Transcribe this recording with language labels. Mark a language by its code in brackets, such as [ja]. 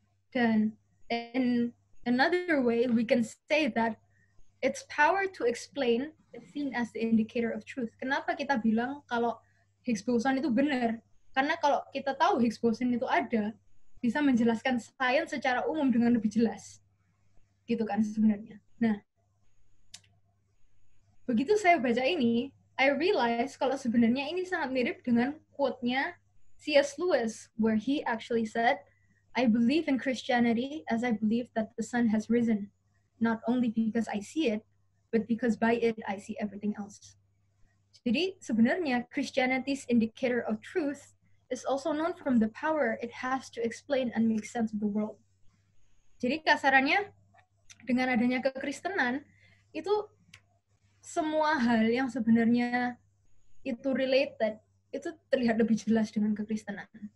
[id] Dan [en] in another way, we can say that its power to explain is seen as the indicator of truth. [id] Kenapa kita bilang kalau Higgs boson itu benar? Karena kalau kita tahu Higgs boson itu ada, bisa menjelaskan sains secara umum dengan lebih jelas. Gitu kan sebenarnya. Nah, begitu saya baca ini, [en] I realize [id] kalau sebenarnya ini sangat mirip dengan quote-nya C.S. [en] Lewis, where he actually said, I believe in Christianity as I believe that the sun has risen, not only because I see it, but because by it I see everything else. [id] Jadi sebenarnya [en] Christianity's indicator of truth is also known from the power it has to explain and make sense of the world. [id] Jadi kasarannya, dengan adanya kekristenan, itu semua hal yang sebenarnya itu related, itu terlihat lebih jelas dengan kekristenan.